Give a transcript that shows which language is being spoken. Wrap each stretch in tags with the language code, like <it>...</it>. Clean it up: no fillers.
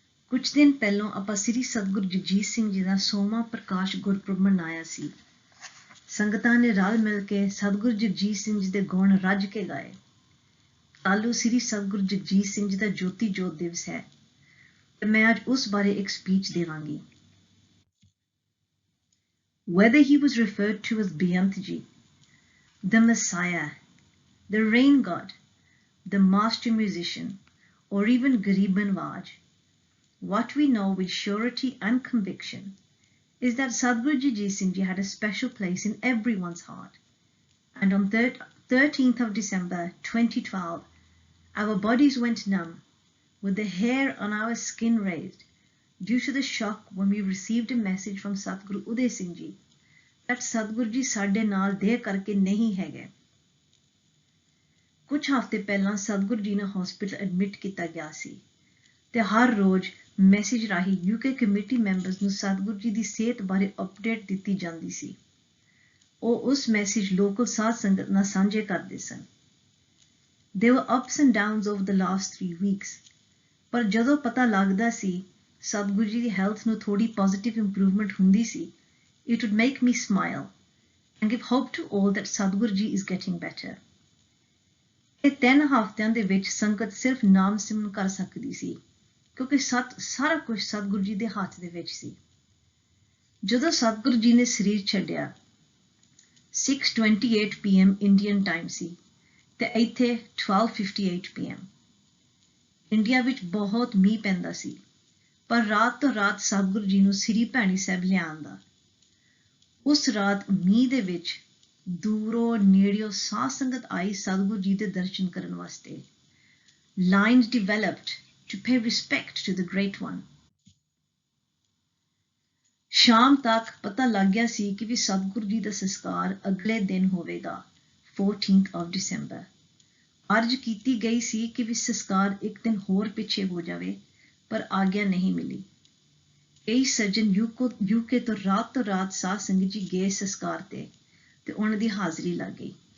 <pa>ਕੁਝ ਦਿਨ ਪਹਿਲਾਂ ਆਪਾਂ ਸ੍ਰੀ ਸਤਿਗੁਰੂ ਜਗਜੀਤ ਸਿੰਘ ਜੀ ਦਾ 100ਵਾਂ ਪ੍ਰਕਾਸ਼ ਗੁਰਪੁਰਬ ਮਨਾਇਆ ਸੀ। ਸੰਗਤਾਂ ਨੇ ਰਲ ਮਿਲ ਕੇ ਸਤਿਗੁਰੂ ਜਗਜੀਤ ਸਿੰਘ ਜੀ ਦੇ ਗੁਣ ਰੱਜ ਕੇ ਗਾਏ। ਕੱਲ੍ਹ ਸ੍ਰੀ ਸਤਿਗੁਰੂ ਜਗਜੀਤ ਸਿੰਘ ਜੀ ਦਾ ਜੋਤੀ ਜੋਤ ਦਿਵਸ ਹੈ ਤੇ ਮੈਂ ਅੱਜ ਉਸ ਬਾਰੇ ਇੱਕ ਸਪੀਚ ਦੇਵਾਂਗੀ।</pa> <en>Whether he was referred to as Beyantji, the Messiah, the Rain God, the Master Musician, or even Garib Nawaz, what we know with surety and conviction is that Satguru Jagjit Singh Ji had a special place in everyone's heart. And on 13th of December 2012, our bodies went numb, with the hair on our skin raised, due to the shock when we received a message from Satguru Uday Singh Ji that Satguru Ji</en> <pa>ਸਾਡੇ ਨਾਲ ਦੇਹ ਕਰਕੇ ਨਹੀਂ ਹੈਗੇ। ਕੁਝ ਹਫ਼ਤੇ ਪਹਿਲਾਂ ਸਤਿਗੁਰੂ ਜੀ ਨੂੰ ਹਸਪੀਟਲ ਐਡਮਿਟ ਕੀਤਾ ਗਿਆ ਸੀ ਤੇ ਹਰ ਰੋਜ਼ ਮੈਸੇਜ ਰਾਹੀਂ UK ਕਮੇਟੀ ਮੈਂਬਰਸ ਨੂੰ ਸਤਿਗੁਰੂ ਜੀ ਦੀ ਸਿਹਤ ਬਾਰੇ ਅਪਡੇਟ ਦਿੱਤੀ ਜਾਂਦੀ ਸੀ। ਉਹ ਉਸ ਮੈਸੇਜ ਲੋਕਲ ਸਾਧ ਸੰਗਤ ਨਾਲ ਸਾਂਝੇ ਕਰਦੇ ਸਨ।</pa> <en>There were ups and downs over the last 3 weeks,</en> <pa>ਪਰ ਜਦੋਂ ਪਤਾ ਲੱਗਦਾ ਸੀ ਸਤਿਗੁਰੂ ਜੀ ਦੀ ਹੈਲਥ ਨੂੰ ਥੋੜੀ ਪੋਜ਼ਿਟਿਵ ਇੰਪਰੂਵਮੈਂਟ ਹੁੰਦੀ ਸੀ,</pa> <en>it would make me smile and give hope to all that Satguru Ji is getting better.</en> <pa>ਇਹ 3 ਹਫ਼ਤਿਆਂ ਦੇ ਵਿੱਚ ਸੰਗਤ ਸਿਰਫ ਨਾਮ ਸਿਮਰਨ ਕਰ ਸਕਦੀ ਸੀ ਕਿਉਂਕਿ ਸਾਰਾ ਕੁਝ ਸਤਿਗੁਰੂ ਜੀ ਦੇ ਹੱਥ ਦੇ ਵਿੱਚ ਸੀ। ਜਦੋਂ ਸਤਿਗੁਰੂ ਜੀ ਨੇ ਸਰੀਰ ਛੱਡਿਆ 6:28 PM ਇੰਡੀਅਨ ਟਾਈਮ ਸੀ ਤੇ ਇੱਥੇ 12:58 PM। ਇੰਡੀਆ ਵਿੱਚ ਬਹੁਤ ਮੀਂਹ ਪੈਂਦਾ ਸੀ ਪਰ ਰਾਤ ਤੋਂ ਰਾਤ ਸਤਿਗੁਰੂ ਜੀ ਨੂੰ ਸ੍ਰੀ ਭੈਣੀ ਸਾਹਿਬ ਲਿਆਂਦਾ। ਉਸ ਰਾਤ ਮੀਂਹ ਦੇ ਵਿੱਚ ਦੂਰੋਂ ਨੇੜਿਓਂ ਸਾਧ ਸੰਗਤ ਆਈ ਸਤਿਗੁਰੂ ਜੀ ਦੇ ਦਰਸ਼ਨ ਕਰਨ ਵਾਸਤੇ।</pa> <en>Lines developed to pay respect to the Great One.</en> <pa>ਸ਼ਾਮ ਤੱਕ ਪਤਾ ਲੱਗ ਗਿਆ ਸੀ ਕਿ ਵੀ ਸਤਿਗੁਰੂ ਜੀ ਦਾ ਸੰਸਕਾਰ ਅਗਲੇ ਦਿਨ ਹੋਵੇਗਾ,</pa> <en>14th of December।</en> <pa>ਅਰਜ਼ ਕੀਤੀ ਗਈ ਸੀ ਕਿ ਵੀ ਸੰਸਕਾਰ ਇੱਕ ਦਿਨ ਹੋਰ ਪਿੱਛੇ ਹੋ ਜਾਵੇ, ਪਰ ਆਗਿਆ ਨਹੀਂ ਮਿਲੀ। ਕਈ ਸੱਜਣ ਯੂਕੇ ਤੋਂ ਰਾਤ ਸਾਧ ਸੰਗਤ ਜੀ ਗਏ ਸੰਸਕਾਰ ਤੇ ਉਹਨਾਂ ਦੀ ਹਾਜ਼ਰੀ ਲੱਗ ਗਈ।</pa>